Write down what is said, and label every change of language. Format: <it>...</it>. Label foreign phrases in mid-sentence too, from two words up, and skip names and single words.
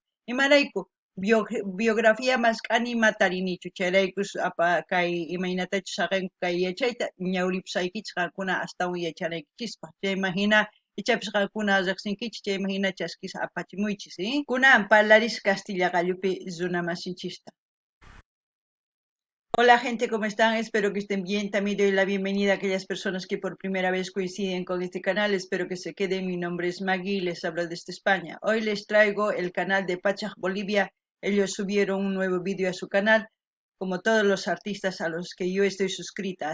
<qu>Imarayku biografía mask'ani matarinichu chayraykus kay imaynatachus saqenku kay yachayta ñawripusaykichis qankuna astawan yachanaykichispaq. Chayman hina ichapish qankuna riqsinkichis chayman hina chaskis apachimuychis, Kunan parlaris Castilla qallupi runamasinchista.</qu> <es>Hola gente, ¿cómo están? Espero que estén bien. También doy la bienvenida a aquellas personas que por primera vez coinciden con este canal. Espero que se queden. Mi nombre es Maggie y les hablo desde España. Hoy les traigo el canal de Pachak Bolivia. Ellos subieron un nuevo vídeo a su canal, como todos los artistas a los que yo estoy suscrita.</es>